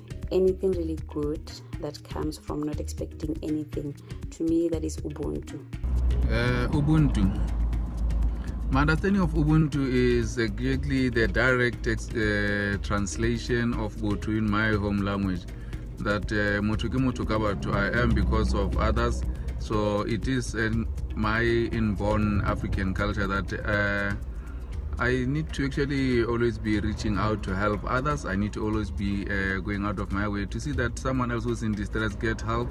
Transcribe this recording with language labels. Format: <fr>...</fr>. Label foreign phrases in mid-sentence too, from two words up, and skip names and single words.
<en>Anything really good that comes from not expecting anything. To me, that is Ubuntu. Ubuntu. My understanding of Ubuntu is exactly the direct translation of Ubuntu in my home language.</en> <st>that motho ke motho ka batho,</st> <en>I am because of others. So it is my inborn African culture that I need to actually always be reaching out to help others. I need to always be going out of my way to see that someone else who's in distress get help.</en>